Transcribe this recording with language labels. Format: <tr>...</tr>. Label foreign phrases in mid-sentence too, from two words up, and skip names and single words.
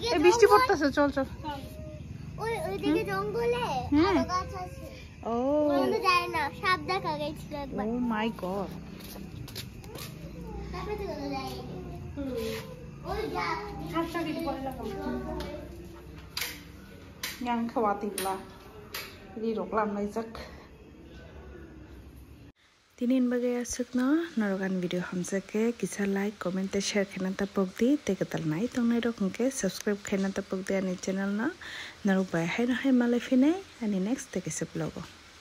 <bn>এই বৃষ্টি পড়তেছে চল ওইদিকে জঙ্গলে আরো গাছ আছে ও ওখানে যায় না সাপ দেখা গেছিল ও একবার</bn> <en>My God</en> <bn>তারপরে তো যায় ওই যা হাতটা দিতে পরে লাগাও</bn> <trp>yang khawatibla di roklam lai jak tinin bagay asukno narogan video hamsake kisa</trp> <en>like comment</en> <trp>te share khena ta pokdi te katal nai tongnai rokungke subscribe khena ta pokdi ani channel na naru bai hai na hai malai finai ani next te kisa vlog</trp>